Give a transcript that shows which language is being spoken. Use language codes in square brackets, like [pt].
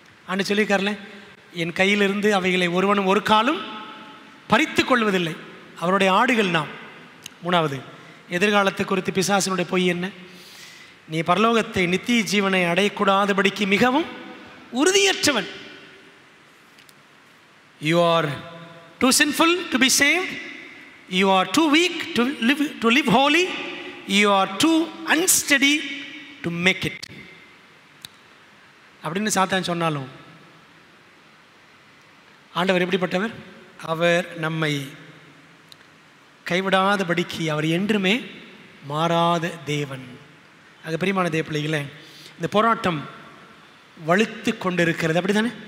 [ta] ஆண்டு சொல்லியிருக்கார்ல, என் கையிலிருந்து அவைகளை ஒருவனும் ஒரு காலும் பறித்து கொள்வதில்லை. அவருடைய ஆடுகள் நாம். 3வது, எதிர்காலத்தை குறித்து பிசாசினுடைய பொய் என்ன? நீ பரலோகத்தை, நித்திய ஜீவனை அடையக்கூடாதபடிக்கு மிகவும் உறுதியற்றவன். [en] You are too sinful to be saved. You are too weak to live holy. You are too unsteady to make it. [ta] அப்படின்னு சாத்தான் சொன்னாலும் ஆண்டவர் எப்படிப்பட்டவர்? அவர் நம்மை கைவிடாதபடிக்கு அவர் என்றுமே மாறாத தேவன். ஆக பிரியமான தேவ பிள்ளைகளே, இந்த போராட்டம் வலுத்து கொண்டிருக்கிறது. அப்படி தானே?